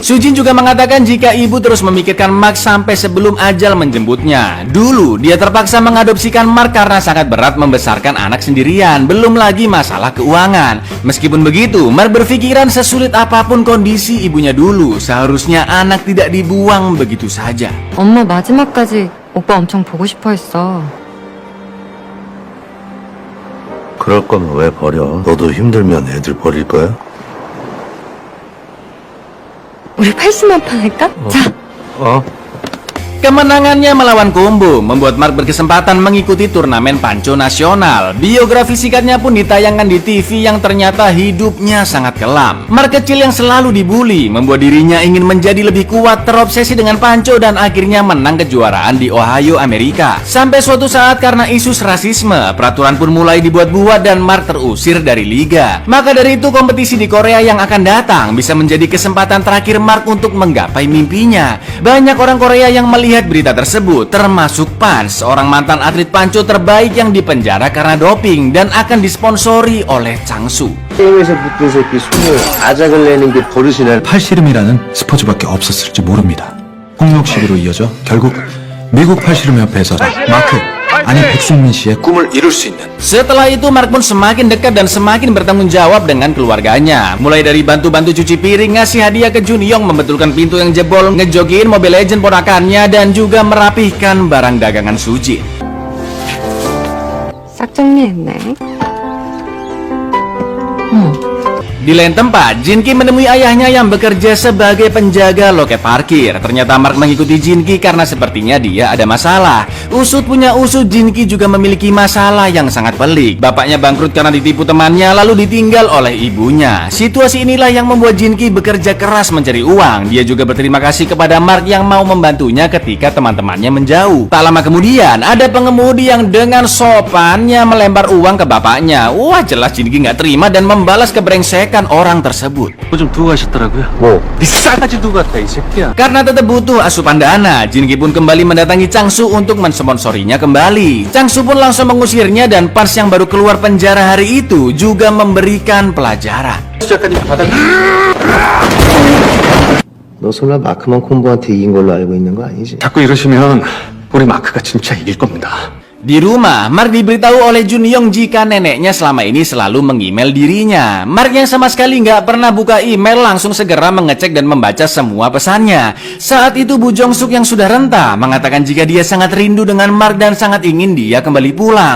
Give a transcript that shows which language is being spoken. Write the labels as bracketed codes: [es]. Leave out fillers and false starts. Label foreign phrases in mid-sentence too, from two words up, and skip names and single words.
[id] Sujin juga mengatakan jika ibu terus memikirkan Mark sampai sebelum ajal menjemputnya. Dulu dia terpaksa mengadopsikan Mark karena sangat berat membesarkan anak sendirian, belum lagi masalah keuangan. Meskipun begitu, Mark berpikiran sesulit apapun kondisi ibunya dulu, seharusnya anak tidak dibuang begitu saja. [ko] 엄마 마지막까지 오빠 엄청 보고 싶어 했어. 그럴 거면 왜 버려? 너도 힘들면 애들 버릴 거야? 우리 80만 판 할까? 자. [id] Kemenangannya melawan Kumbu membuat Mark berkesempatan mengikuti turnamen panco nasional. Biografi singkatnya pun ditayangkan di TV yang ternyata hidupnya sangat kelam. Mark kecil yang selalu dibully membuat dirinya ingin menjadi lebih kuat, terobsesi dengan panco dan akhirnya menang kejuaraan di Ohio, Amerika. Sampai suatu saat karena isu rasisme, peraturan pun mulai dibuat-buat dan Mark terusir dari liga. Maka dari itu kompetisi di Korea yang akan datang bisa menjadi kesempatan terakhir Mark untuk menggapai mimpinya. Banyak orang Korea yang melihat berita tersebut, termasuk Pan, seorang mantan atlet panco terbaik yang dipenjara karena doping dan akan disponsori oleh Changsu. [ko] 게임에서 붙은 새끼 손을 아작을 내는 게 버릇이네. 팔씨름이라는 스포츠밖에 없었을지 모릅니다. 폭력식으로 이어져 결국 미국 팔씨름협회에서 마크, 아니 백승민 씨의 꿈을 이룰 수 있는. [id] Setelah itu Mark pun semakin dekat dan semakin bertanggung jawab dengan keluarganya. Mulai dari bantu-bantu cuci piring, ngasih hadiah ke Junyong, membetulkan pintu yang jebol, ngejogiin Mobile Legends ponakannya, dan juga merapihkan barang dagangan Sujin. [ko] 싹 정리했네. [id] Di lain tempat, Jin Ki menemui ayahnya yang bekerja sebagai penjaga loket parkir. Ternyata Mark mengikuti Jin Ki karena sepertinya dia ada masalah. Usut punya usut, Jin Ki juga memiliki masalah yang sangat pelik. Bapaknya bangkrut karena ditipu temannya lalu ditinggal oleh ibunya. Situasi inilah yang membuat Jin Ki bekerja keras mencari uang. Dia juga berterima kasih kepada Mark yang mau membantunya ketika teman-temannya menjauh. Tak lama kemudian, ada pengemudi yang dengan sopannya melempar uang ke bapaknya. Wah, jelas Jin Ki nggak terima dan membalas kebrengsekan. menenangkan orang tersebut. [ko] 좀 두고 가셨더라고요. 뭐 이 싸가지 두고 갔다 이 새끼야. [id] Karena tetap butuh asupan dana, Jinki pun kembali mendatangi Changsu untuk mensponsorinya kembali. Changsu pun langsung mengusirnya dan Pans yang baru keluar penjara hari itu juga memberikan pelajaran. [ko] 너 설마 마크만 콤보한테 이긴 걸로 알고 있는 거 아니지? 자꾸 이러시면 우리 마크가 진짜 이길 겁니다. [id] Di rumah, Mark diberitahu oleh Junyong jika neneknya selama ini selalu meng-email dirinya. Mark yang sama sekali nggak pernah buka email langsung segera mengecek dan membaca semua pesannya. Saat itu Bu Jong Suk yang sudah renta mengatakan jika dia sangat rindu dengan Mark dan sangat ingin dia kembali pulang.